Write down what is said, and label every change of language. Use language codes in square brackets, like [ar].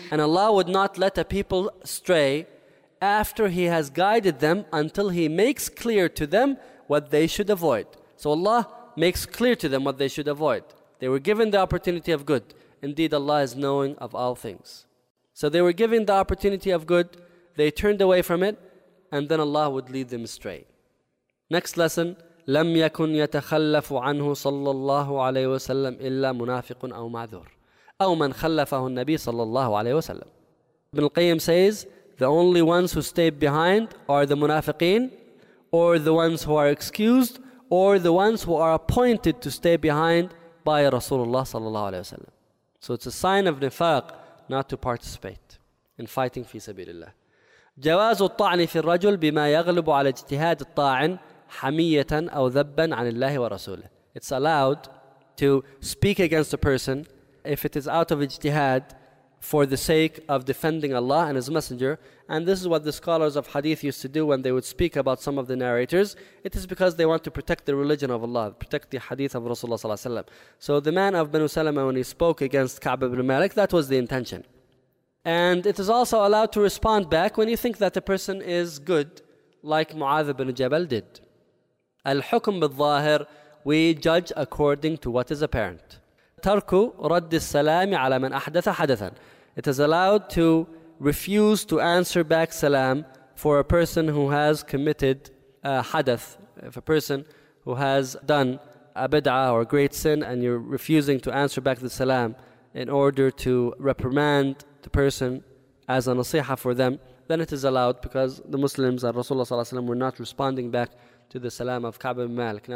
[en] And Allah would not let a people stray after He has guided them until He makes clear to them what they should avoid. So Allah makes clear to them what they should avoid. They were given the opportunity of good. Indeed, Allah is knowing of all things. So they were given the opportunity of good. They turned away from it. And then Allah would lead them astray. Next lesson. [ar] لم يكن يتخلف عنه صلى الله عليه وسلم إلا منافق أو معذور أو من خلفه النبي صلى الله عليه وسلم. [en] Ibn al-Qayyim says, the only ones who stayed behind are the munafiqeen, or the ones who are excused, or the ones who are appointed to stay behind by Rasulullah صلى الله عليه وسلم. So it's a sign of nifaq not to participate in fighting fi sabilillah. [ar] جواز الطعن في الرجل بما يغلب على اجتهاد الطاعن حمية أو ذبا عن الله ورسوله. [en] It's allowed to speak against a person if it is out of اجتهاد for the sake of defending Allah and His Messenger. And this is what the scholars of hadith used to do when they would speak about some of the narrators. It is because they want to protect the religion of Allah, protect the hadith of Rasulullah ﷺ. So the man of Banu Salama, when he spoke against Ka'b ibn Malik, that was the intention. And it is also allowed to respond back when you think that a person is good, like Mu'adh ibn Jabal did. Al-hukm bil-zahir, we judge according to what is apparent. [ar] تَرْكُ رَدِّ السَّلَامِ عَلَى مَنْ أَحْدَثَ حَدَثًا. [en] It is allowed to refuse to answer back salam for a person who has committed a hadath, if a person who has done a bid'ah or a great sin, and you're refusing to answer back the salam in order to reprimand the person as a nasiha for them, then it is allowed because the Muslims and Rasulullah ﷺ were not responding back to the salam of Ka'b ibn Malik.